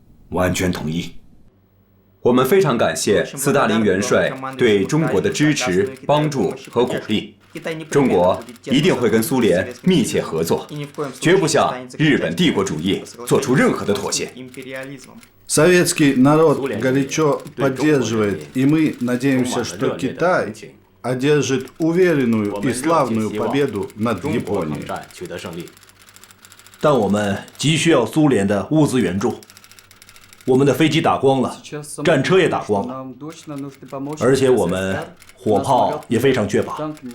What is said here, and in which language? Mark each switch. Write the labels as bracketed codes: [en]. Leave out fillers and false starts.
[zh] 完全同意。我们非常感谢斯大林元帅对中国的支持、帮助和鼓励。中国一定会跟苏联密切合作，绝不向日本帝国主义做出任何的妥协。 [ru] Советский народ горячо поддерживает, и мы надеемся, что Китай одержит уверенную и славную победу над Японией. [zh] 但我们急需要苏联的物资援助。我们的飞机打光了，战车也打光了，而且我们火炮也非常缺乏。